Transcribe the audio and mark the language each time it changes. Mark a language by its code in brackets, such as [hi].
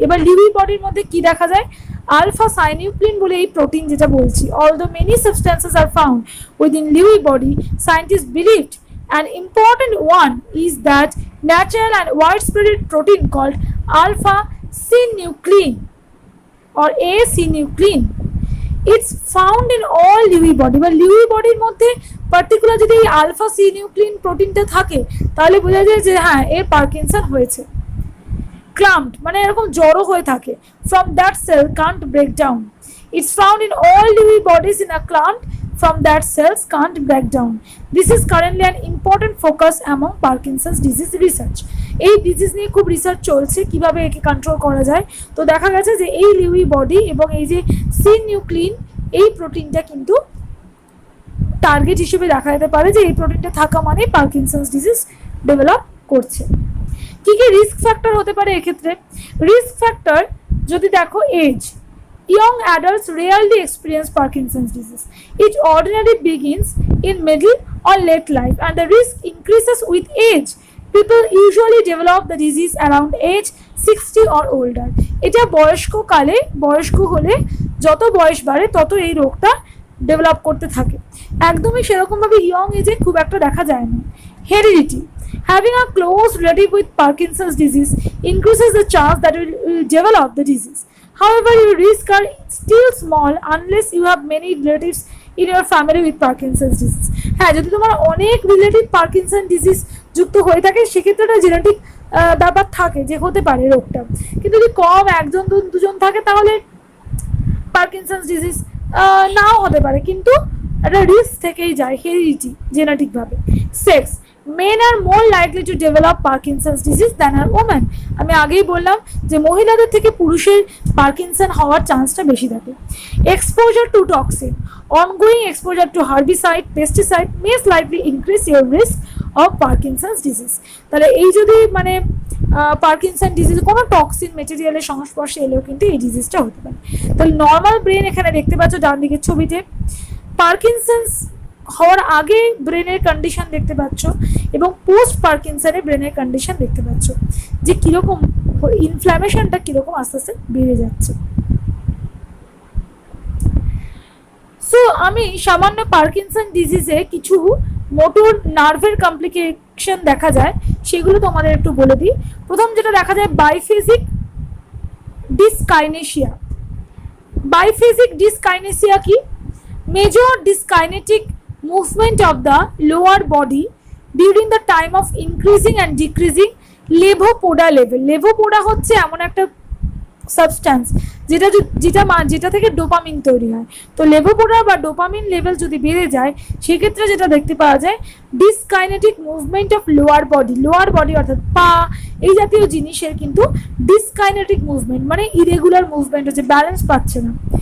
[bn] এবার লিউই বডির মধ্যে কি দেখা যায়, আলফা সাইনিউক্লিন বলে এই প্রোটিন যেটা বলছি। [en] Although many substances are found within Lewy body, scientist believed an important one is that natural and widespread protein called alpha synuclein or A-synuclein. It's found in all Lewy body, [bn] বা Lewy বডির মধ্যে particular যদি এই alpha সিনিউক্লিন প্রোটিনটা থাকে তাহলে বোঝা যায় যে হ্যাঁ এর পার্কিনসন হয়েছে। ক্লাম্পড মানে এরকম জড়ো হয়ে থাকে, [en] from that cell can't break down. It's found in all Lewy bodies in a clump from that cells can't break down. This is currently an important focus among Parkinson's disease research. [bn] এই disease নিয়ে খুব research চলছে কিভাবে একে control করা যায়। তো দেখা গেছে যে এই লিউই বডি এবং এই যে সিনিউক্লিন এই প্রোটিনটা কিন্তু টার্গেট হিসেবে দেখা যেতে পারে যে এই প্রোটিনটা থাকা মানে পার্কিনসন্স ডিজিজ ডেভেলপ করছে। কি কি রিস্ক ফ্যাক্টর হতে পারে এক্ষেত্রে, রিস্ক ফ্যাক্টর যদি দেখো age, [en] young adults rarely experience Parkinson's disease. It ordinarily begins in middle or late life, and the risk increases with age. People usually develop the disease around age 60 or older. [bn] এটা বয়স্ক হলে যত বয়স বাড়ে তত এই রোগটা ডেভেলপ করতে থাকে, একদমই সেরকমভাবে ইয়ং এজে খুব একটা দেখা যায় না। [en] Heredity, having a close relative with Parkinson's disease increases the chance that you will develop the disease. However, your risks are still small unless you have many relatives in your family with Parkinson's disease. [bn] হ্যাঁ, যদি তোমার অনেক relative Parkinson disease যুক্ত হয়ে থাকে সেক্ষেত্রে একটা genetic ব্যাপার থাকে যে হতে পারে রোগটা, কিন্তু যদি কম একজন দুজন থাকে তাহলে পার্কিনসন্স ডিজিজ নাও হতে পারে, কিন্তু একটা রিস্ক থেকেই যায় heredity জেনেটিকভাবে। [en] Sex, men are more likely to develop Parkinson's disease than are women. [bn] আমি আগেই বললাম যে মহিলাদের থেকে পুরুষের পার্কিনসন হওয়ার চান্সটা বেশি থাকে। [en] Exposure to toxin, ongoing exposure to herbicide, pesticide may slightly increase your risk of Parkinson's disease. [bn] তাহলে এই যদি মানে পার্কিনসন ডিজিজ কোনো টক্সিন মেটেরিয়ালের সংস্পর্শে এলেও কিন্তু এই ডিজিজটা হতে পারে। তাহলে নর্মাল ব্রেন এখানে দেখতে পাচ্ছ ডান দিকের ছবিতে, পার্কিনসন্স হওয়ার আগে ব্রেনের কন্ডিশন দেখতে পাচ্ছ এবং পোস্ট পার্কিনসনে ব্রেনের কন্ডিশন দেখতে পাচ্ছ যে কিরকম ইনফ্ল্যামেশনটা কিরকম আস্তে আস্তে বেড়ে যাচ্ছে। সো আমি সামান্য পার্কিনসন ডিজিজে কিছু মোটর নার্ভের কমপ্লিকেশন দেখা যায় সেগুলো তোমাদের একটু বলে দিই। প্রথম যেটা দেখা যায় বাইফেজিক ডিসকাইনেশিয়া। [en] বাইফেজিক ডিসকাইনেশিয়া কি, major ডিসকাইনেটিক movement of the lower body during the time of increasing and decreasing লেভোপোডা level. [bn] লেভোপোডা হচ্ছে এমন একটা সাবস্ট্যান্স যেটা থেকে ডোপামিন তৈরি হয়। তো লেভোপোডা বা ডোপামিন লেভেল যদি বেড়ে যায় সেক্ষেত্রে যেটা দেখতে পাওয়া যায় ডিসকাইনেটিক মুভমেন্ট অফ লোয়ার বডি অর্থাৎ পা এই জাতীয় জিনিসের কিন্তু ডিসকাইনেটিক মুভমেন্ট মানে ইরেগুলার মুভমেন্ট হচ্ছে, ব্যালেন্স পাচ্ছে না।